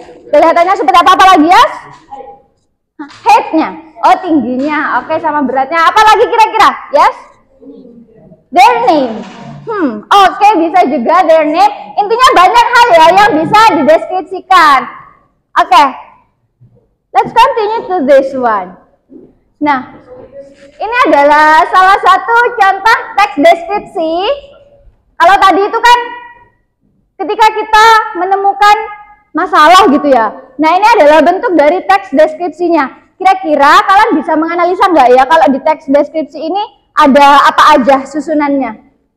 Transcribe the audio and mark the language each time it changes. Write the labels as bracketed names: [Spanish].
[Indonesian] Kelihatannya seperti apa lagi, Yes? Height-nya. Oh, tingginya. Oke, sama beratnya. Apa lagi kira-kira? Yes? [English] Their name. [Indonesian] Oke, bisa juga [English] their name. [Indonesian] Intinya banyak hal ya yang bisa dideskripsikan. Oke. [English] Let's continue to this one. [Indonesian] Nah, ini adalah salah satu contoh teks deskripsi. Kalau tadi itu kan ketika kita menemukan masalah gitu ya. Nah, ini adalah bentuk dari teks deskripsinya. Kira-kira kalian bisa menganalisa nggak ya kalau di teks deskripsi ini ada apa aja susunannya?